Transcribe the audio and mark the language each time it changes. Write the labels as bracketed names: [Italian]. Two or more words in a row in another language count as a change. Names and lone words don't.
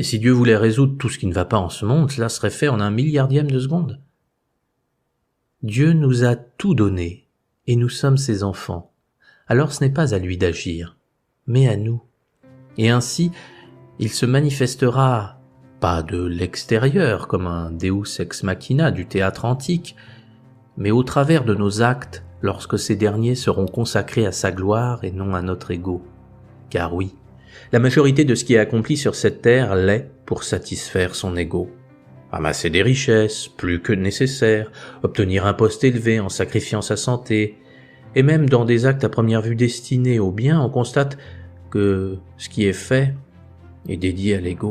[French] Si Dieu voulait résoudre tout ce qui ne va pas en ce monde, cela serait fait en 1/1000 de seconde. Dieu nous a tout donné, et nous sommes ses enfants. Alors ce n'est pas à lui d'agir, mais à nous. Et ainsi, il se manifestera, pas de l'extérieur, comme un [Latin] Deus ex machina [French] du théâtre antique, mais au travers de nos actes, lorsque ces derniers seront consacrés à sa gloire et non à notre ego. Car oui, la majorité de ce qui est accompli sur cette terre l'est pour satisfaire son ego. Amasser des richesses, plus que nécessaire, obtenir un poste élevé en sacrifiant sa santé, et même dans des actes à première vue destinés au bien, on constate que ce qui est fait est dédié à l'ego.